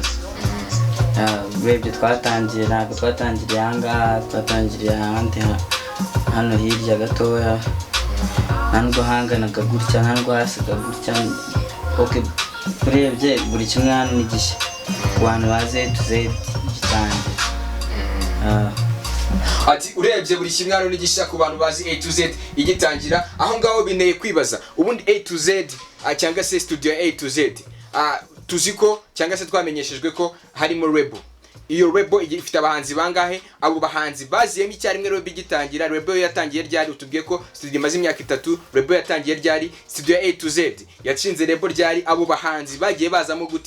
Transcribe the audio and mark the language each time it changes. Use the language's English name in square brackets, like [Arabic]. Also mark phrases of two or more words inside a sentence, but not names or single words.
[Kinyarwanda] Urebye ntabwo twatangiriye ahangaha, twatangiriye ahandi hano hirya gatoya, nta nubwo hanganaga gutya, nta nubwo hasaga gutya. Urebye buri kimwe hano ni gishya ku bantu bazi A to Z gitangira. Ati urebye buri kimwe hano ni gishya ku bantu bazi A to Z igitangira. Aho ngaho bineye kwibaza ubundi A to Z cyangwa se studio A to Z, tuzi ko cyangwa se twamenyeshejwe ko harimo label. Iyo label ifite abahanzi bangahe? Abo bahanzi baziyemo icyarimwe label igitangira. Label yatangiye ryari? Utubwiye ko studio imaze imyaka 3. Label yatangiye ryari? Studio A to Z yashinze label ryari? Abo bahanzi bagiye bazamo gute?